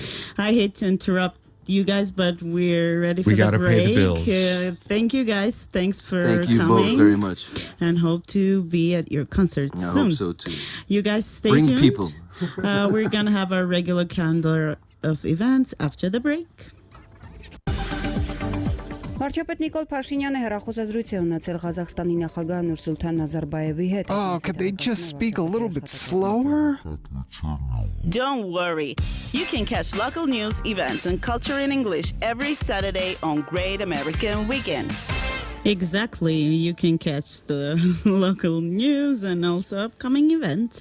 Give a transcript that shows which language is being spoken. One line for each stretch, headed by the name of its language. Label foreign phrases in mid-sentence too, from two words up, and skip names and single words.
English: I hate to interrupt you guys, but we're ready for We the gotta break. pay the bills. Thank you guys. Thanks for Thank you coming. both very much. And hope to be at your concert I soon. hope so too. You guys stay Bring tuned. people. We're going to have our regular calendar of events after the break.
Armenian: Վարչապետ Նիկոլ Փաշինյանը հեռախոսազրույց է ունեցել Ղազախստանի նախագահ Նուրսուլթան Նազարբաևի հետ։
English: Oh, could they just speak a little bit slower? Don't worry. You can catch local news, events, and culture in English every Saturday on Great American Weekend. Exactly. You can catch the local news and also upcoming events.